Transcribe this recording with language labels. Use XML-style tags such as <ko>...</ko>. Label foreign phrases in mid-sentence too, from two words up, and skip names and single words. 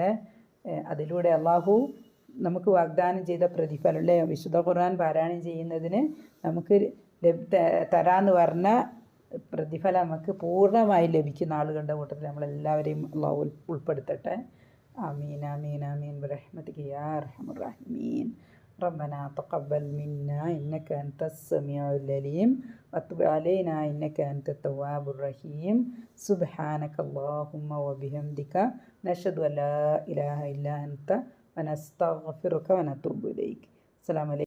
<ml>അതിലൂടെ അള്ളാഹു നമുക്ക് വാഗ്ദാനം ചെയ്ത പ്രതിഫലം അല്ലേ, വിശുദ്ധ ഖുർആൻ പാരായണം ചെയ്യുന്നതിന് നമുക്ക് തരാമെന്ന് പറഞ്ഞ പ്രതിഫലം നമുക്ക് പൂർണ്ണമായി ലഭിക്കുന്ന ആളുകളുടെ കൂട്ടത്തിൽ നമ്മളെല്ലാവരെയും അള്ളാഹു ഉൾപ്പെടുത്തട്ടെ.</ml> <ar>آمين آمين آمين برحمتك يا أرحم الراحمين. ربنا تقبل منا إنك أنت السميع العليم وتب علينا إنك أنت التواب الرحيم سبحانك اللهم وبحمدك نشهد أن لا إله إلا أنت ونستغفرك ونتوب إليك. السلام عليكم.</ar>